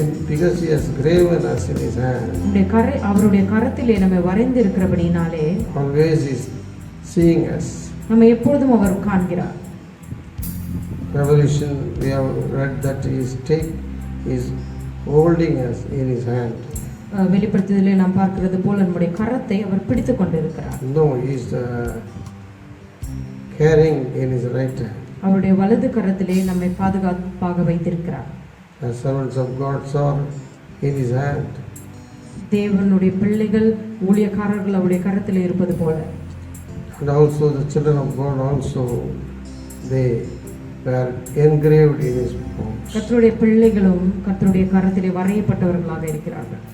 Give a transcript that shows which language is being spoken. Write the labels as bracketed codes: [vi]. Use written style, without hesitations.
[en] Because He has graven us in His hand. [ta] அவருடைய கரத்திலே நம்மை வரைந்திருக்கிறபடினாலே [en] always He is seeing us. [ta] நம்மை எப்பொழுதும் அவர் காண்கிறார். [en] Revelation, we have read that He is holding us in His hand. [ta] வெளிப்படுத்துதலில் நாம் பார்க்கிறது போல நம்முடைய கரத்தை அவர் பிடித்துக் கொண்டிருக்கிறார். [en] No, He is carrying in His right hand. [ta] அவருடைய வலது கரத்திலே நம்மை பாதுகாப்பாக வைத்திருக்கிறார். [en] The servants of God are in His hand. [ta] தேவனுடைய பிள்ளைகள் ஊழியக்காரர்கள் அவருடைய கரத்திலே இருப்பது போல. [en] And also the children of God also, they were engraved in His palms. [ta] கர்த்தருடைய பிள்ளைகளும் கர்த்தருடைய கரத்திலே வரையப்பட்டவர்களாக இருக்கிறார்கள்.